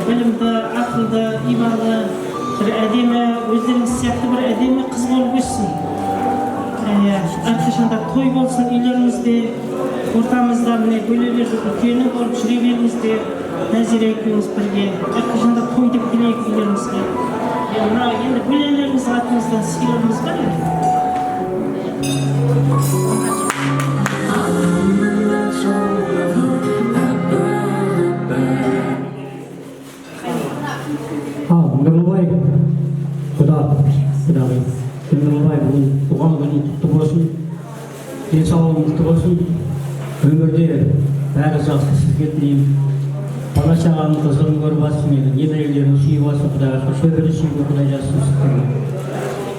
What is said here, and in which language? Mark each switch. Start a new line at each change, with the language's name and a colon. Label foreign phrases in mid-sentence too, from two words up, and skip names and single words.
Kazakh: Білімді, ақылды, иманды, бір әдемі, өздеріңіз сияқты бір әдемі қыз болып өссін. Әрқашанда той болсын үйлеріңізде, ортамызда міне бөлелерді үлкені болып жүре беріңіздер. Нәзира екеуіңіз бірге әрқашанда той деп келейік үйлеріңізге. Mına endi bilenlerimiz atımızdan sıyırımız var ya. Nurulbay, Құдағи, Нұрылбай бүгін туған күнің құтты болсын, денсаулығың құтты болсын, өмірде бәрі жақсы сізге тілеймін. Бала шағаның қызығын көріп жатсың еді, немерелерін сүйіп жатсың Құдайға, шөбере сүйіп Құдай жазсын сіздерге.